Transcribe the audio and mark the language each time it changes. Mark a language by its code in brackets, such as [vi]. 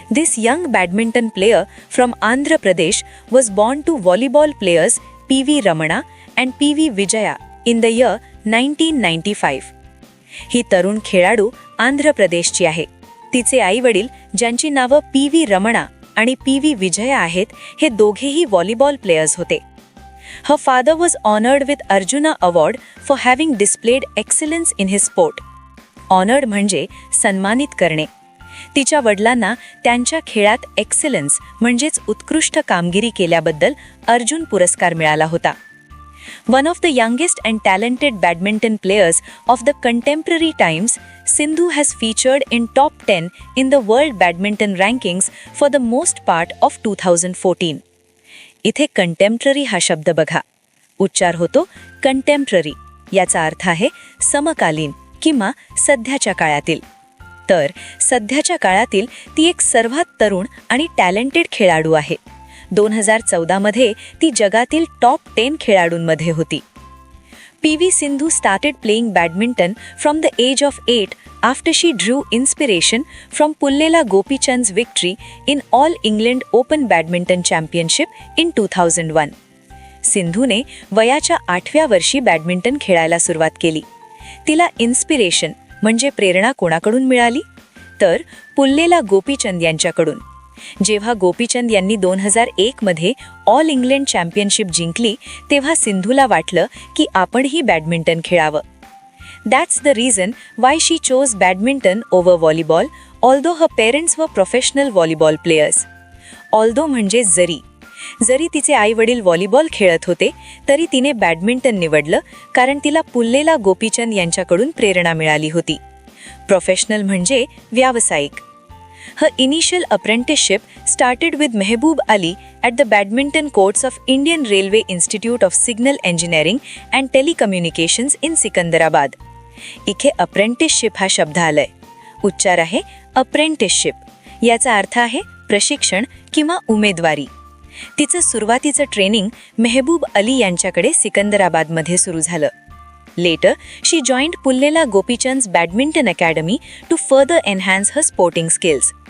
[en] This young badminton player from Andhra Pradesh was born to volleyball players PV. Ramana and PV. Vijaya in the year 1995. [mr] ही तरुण खेळाडू आंध्र प्रदेशची आहे. तिचे आई वडील, ज्यांची नावं पी.व्ही. रमणा आणि पी.व्ही. विजया आहेत, हे दोघेही व्हॉलीबॉल प्लेयर्स होते. [en] Her father was honored with Arjuna Award for having displayed excellence in his sport. [mr] Honored म्हणजे सन्मानित करणे. तिच्या वडिलांना त्यांच्या खेळात एक्सेलन्स म्हणजेच उत्कृष्ट कामगिरी केल्याबद्दल अर्जुन पुरस्कार मिळाला होता. [en] One of the youngest and talented badminton players of the contemporary times, Sindhu has featured in top 10 in the world badminton rankings for the most part of 2014. [mr] इथे कंटेम्पररी हा शब्द बघा. उच्चार होतो कंटेम्पररी. याचा अर्थ आहे समकालीन किंवा सध्याच्या काळातील. तर सध्याच्या काळातील ती एक सर्वात तरुण आणि टॅलेंटेड खेळाडू आहे. 2014मध्ये ती जगातील टॉप 10 खेळाडूंमध्ये होती. P V. [en] Sindhu started playing badminton from the age of 8 after she drew inspiration from Pullela Gopichand's victory in All England Open Badminton Championship in 2001. [mr] सिंधूने वयाच्या 8व्या वर्षी बॅडमिंटन खेळायला सुरुवात केली. तिला इन्स्पिरेशन म्हणजे प्रेरणा कोणाकडून मिळाली? तर पुल्लेला गोपीचंद यांच्याकडून. जेव्हा गोपीचंद यांनी 2001मध्ये ऑल इंग्लंड चॅम्पियनशिप जिंकली, तेव्हा सिंधूला वाटलं की आपणही बॅडमिंटन खेळावं. [en] That's the reason why she chose badminton over volleyball, although her parents were professional volleyball players. [mr] Although म्हणजे जरी तिचे आई वडील व्हॉलीबॉल खेळत होते, तरी तिने बॅडमिंटन निवडलं कारण तिला पुल्लेला गोपीचंद यांच्याकडून प्रेरणा मिळाली होती. प्रोफेशनल म्हणजे व्यावसायिक. [en] Her initial apprenticeship started with Mehboob Ali at the badminton courts of Indian Railway Institute of Signal Engineering and Telecommunications in Sikandarabad. [mr] इथे अप्रेंटिसशिप हा शब्द आलाय. उच्चार आहे अप्रेंटिसशिप. याचा अर्थ आहे प्रशिक्षण किंवा उमेदवारी. तिचं सुरुवातीचं ट्रेनिंग मेहबूब अली यांच्याकडे सिकंदराबादमध्ये सुरू झालं. [en] Later, she joined Pullela Gopichand's Badminton Academy to further enhance her sporting skills.